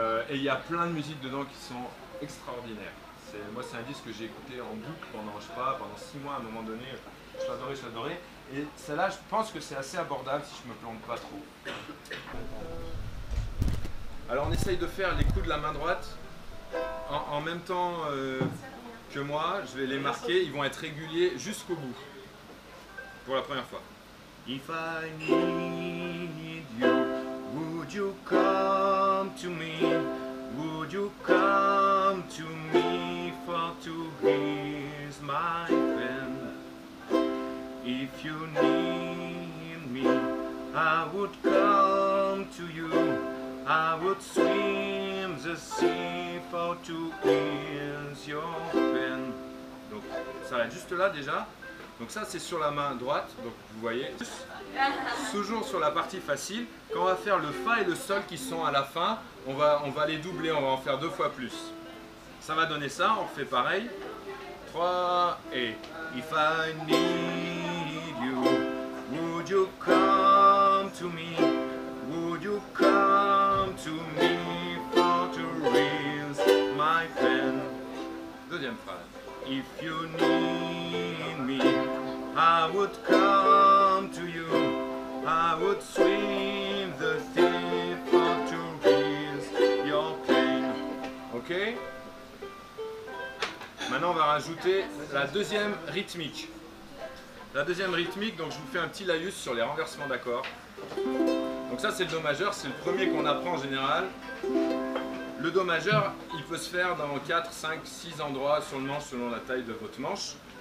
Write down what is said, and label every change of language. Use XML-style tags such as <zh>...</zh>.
<fr>Et il y a plein de musiques dedans qui sont extraordinaires. Moi c'est un disque que j'ai écouté en boucle pendant, je sais pas, pendant 6 mois à un moment donné. Je l'adorais. Et celle-là, je pense que c'est assez abordable si je me plante pas trop. Alors on essaye de faire les coups de la main droite en même temps que moi. Je vais les marquer, ils vont être réguliers jusqu'au bout. Pour la première fois.</fr> <en>If I need you, would you come to me? Would you come to me for to ease my pain? If you need me, I would come to you. I would swim the sea for to ease your pain.</en> <fr>Donc ça va être juste là déjà. Donc ça c'est sur la main droite, donc vous voyez, toujours sur la partie facile. Quand on va faire le Fa et le Sol qui sont à la fin, on va les doubler, on va en faire 2 fois plus. Ça va donner ça, on refait pareil. 3 et</fr> <en>If I need you, would you come to me? Would you come to me for to ease my pain?</en> <fr>Deuxième phrase.</fr> <en>If you need me, I would come to you. I would swim the sea for to ease your pain.</en> <fr>Ok? Maintenant, on va rajouter la deuxième rythmique. La deuxième rythmique, donc je vous fais un petit laïus sur les renversements d'accords. Donc ça, c'est le Do majeur, c'est le premier qu'on apprend en général. Le Do majeur, il peut se faire dans 4, 5, 6 endroits sur le manche selon la taille de votre manche.</fr>